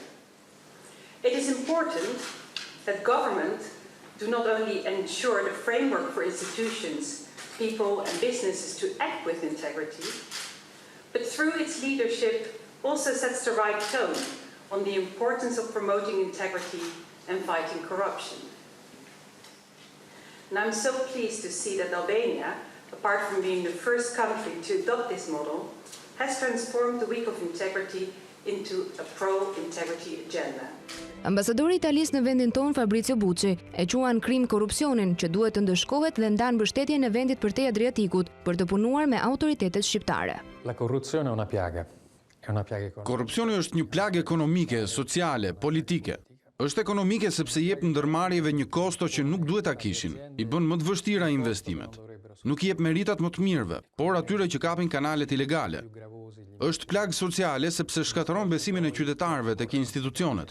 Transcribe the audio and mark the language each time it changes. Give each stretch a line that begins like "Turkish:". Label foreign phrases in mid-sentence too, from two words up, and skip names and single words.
English: It is important that government do not only ensure the framework for institutions, people and businesses to act with integrity, but through its leadership also sets the right tone on the importance of promoting integrity and fighting corruption. And I'm so pleased to see that Albania, apart from being the first country to adopt this model, has transformed the Week of Integrity into a pro-integrity agenda.
Albanian: Ambasadori i Italisë në vendin ton, Fabrizio Bucci, e quan krim korrupsionin që duhet të ndëshkohet dhe ndan mbështetjen e vendit përtej Adriatikut për të punuar me autoritetet shqiptare.
Italian: La corruzione è una piaga. È una piaga economica.
Albanian: Korrupsioni është një plagë ekonomike, sociale, politike. Është ekonomike sepse jep ndërmarrjeve një kosto që nuk duhet ta kishin, i bën më të vështira investimet. Nuk jep meritat më të mirëve, por atyre që kapin kanalet ilegale. Është plagë sociale sepse shkatëron besimin e qytetarëve tek institucionet.